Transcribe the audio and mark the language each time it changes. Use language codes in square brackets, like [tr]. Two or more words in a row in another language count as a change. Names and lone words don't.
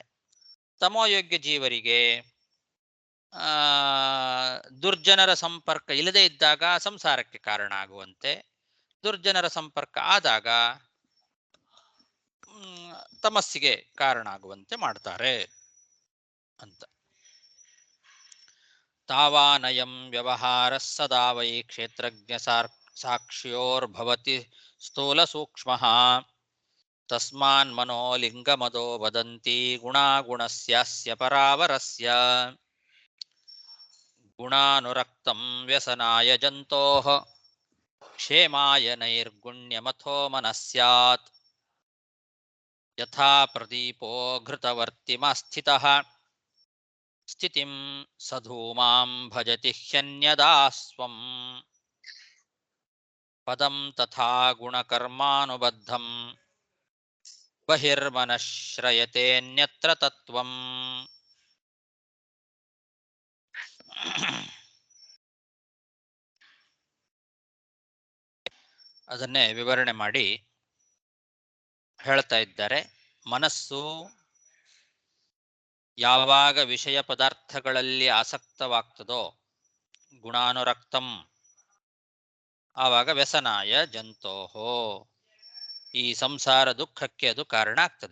[kn] ತಮೋಯೋಗ್ಯ ಜೀವರಿಗೆ ದುರ್ಜನರ ಸಂಪರ್ಕ ಇಲ್ಲದೇ ಇದ್ದಾಗ ಸಂಸಾರಕ್ಕೆ ಕಾರಣ ಆಗುವಂತೆ, ದುರ್ಜನರ ಸಂಪರ್ಕ ಆದಾಗ ತಮಸ್ಸಿಗೆ ಕಾರಣ ಆಗುವಂತೆ ಮಾಡ್ತಾರೆ ಅಂತ. [sa] ತಾವಾನಯಂ ವ್ಯವಹಾರ ಸದಾ ವೈ ಕ್ಷೇತ್ರಜ್ಞ ಸಾಕ್ಷ್ಯೋರ್ಭವತಿ ಸ್ಥೂಲ ಸೂಕ್ಷ್ಮ ತಸ್ಮಾನ್ ಮನೋ ಲಿಂಗಮದೋ ವದಂತಿ ಗುಣಾಗುಣಸ್ಯಾಸ್ಯ ಪರಾವರಸ್ಯ ಗುಣಾನುರಕ್ತಂ ವ್ಯಸನಾಯ ಜಂತೋಃ ಕ್ಷೇಮಾಯ ನೈರ್ಗುಣ್ಯಮಥೋ ಮನಸ್ಯಾತ್ ಯಥಾ ಪ್ರದೀಪೋ ಘೃತವರ್ತಿಮಸ್ಥಿತಃ ಸ್ಥಿತಿಂ ಸಧೂಮಾಂ ಭಜತಿ ಹ್ಯನ್ಯದಾ ಸ್ವಂ ಪದಂ ತಥಾ ಗುಣಕರ್ಮಾನುಬದ್ಧಂ ಬಹಿರ್ಮನಶ್ರಯತೆನ್ಯತ್ರ ತತ್ವಂ. [kn] ಅದನ್ನೇ ವಿವರಣೆ ಮಾಡಿ ಹೇಳ್ತಾ ಇದ್ದಾರೆ. ಮನಸ್ಸು ಯಾವಾಗ ವಿಷಯ ಪದಾರ್ಥಗಳಲ್ಲಿ ಆಸಕ್ತವಾಗ್ತದೋ ಗುಣಾನುರಕ್ತಂ, ಆವಾಗ [sa] ವ್ಯಸನಾಯ ಜಂತೋಹೋ, [kn] ಈ ಸಂಸಾರ ದುಃಖಕ್ಕೆ ಅದು ಕಾರಣ ಆಗ್ತದೆ.